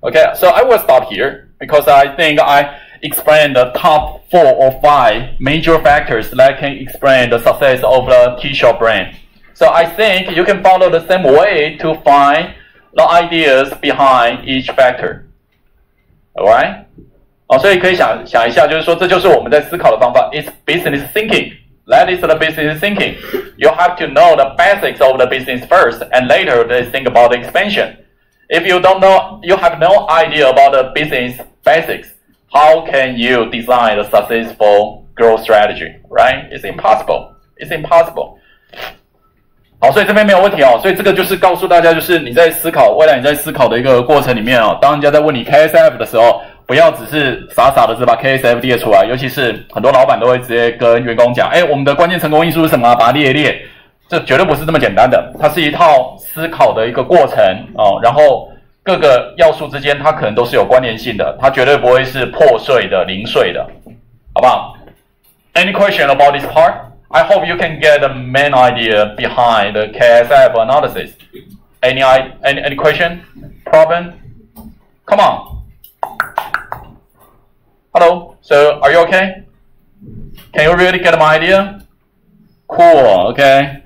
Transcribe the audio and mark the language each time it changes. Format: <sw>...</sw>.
<en>Okay, so I will stop here because I think I explained the top 4 or 5 major factors that can explain the success of the tea shop brand. So I think you can follow the same way to find the ideas behind each factor. Alright?</en> <zh>所以可以想一下，就是说这就是我们在思考的方法。</zh> <en>It's business thinking. That is the business thinking. You have to know the basics of the business first, and later they think about the expansion. If you don't know, you have no idea about the business basics, how can you design a successful growth strategy, right? It's impossible. It's impossible.</en> <zh>好，所以这边没有问题哦。所以这个就是告诉大家，就是你在思考未来你在思考的一个过程里面哦，当人家在问你 KSF 的时候，不要只是傻傻的只把 KSF 列出来，尤其是很多老板都会直接跟员工讲，我们的关键成功因素是什么啊？把它列一列，这绝对不是这么简单的，它是一套思考的一个过程哦。然后各个要素之间它可能都是有关联性的，它绝对不会是破碎的、零碎的，好不好 ？</zh> <en>Any question about this part? I hope you can get the main idea behind the KSF analysis. Any question? Problem? Come on. Hello. So, are you okay? Can you really get my idea? Cool. Okay.</en>